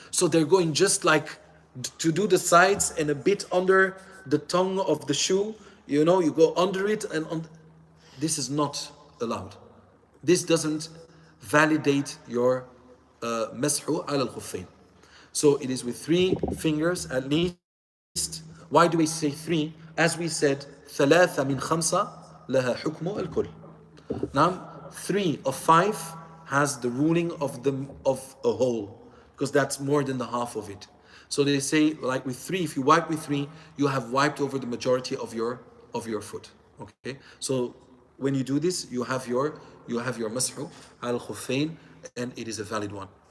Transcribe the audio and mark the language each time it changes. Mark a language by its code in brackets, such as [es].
[en] So they're going just like to do the sides and a bit under the tongue of the shoe. You go under it and this is not allowed. This doesn't validate your mashu al khuffain. So it is with 3 fingers at least. Why do we say 3? As we said, [ar] ثلاثة من خمسة لها حكم الكل. [en] Now 3 of 5 has the ruling of a whole, because that's more than the half of it. So they say, like with 3, if you wipe with 3, you have wiped over the majority of your foot. Okay. So when you do this, you have your mashu al khuffain, and it is a valid one.